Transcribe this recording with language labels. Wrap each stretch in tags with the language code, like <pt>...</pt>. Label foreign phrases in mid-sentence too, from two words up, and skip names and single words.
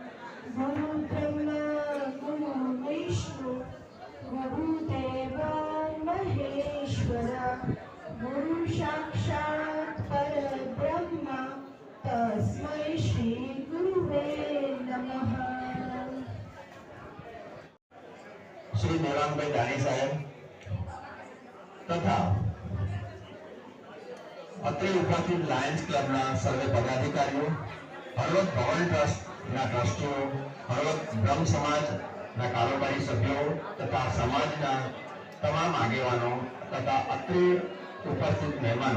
<sa>गुरु ब्रह्मा गुरु विष्णु गुरुदेवो महेश्वरा गुरु साक्षात् परब्रह्म तस्मै श्री गुरुवे नमः।</sa> <gu>શ્રી દેવાંગભાઈ દાણી સાહેબ તથા અત્રે ઉપસ્થિત લાયન્સ ક્લબના સર્વે પદાધિકારીઓ, હળવદ ભવન ટ્રસ્ટના ટ્રસ્ટીઓ, હળવદ બ્રહ્મ સમાજના કારોબારી સભ્યો તથા સમાજના તમામ આગેવાનો તથા અત્રે ઉપસ્થિત મહેમાનો</gu>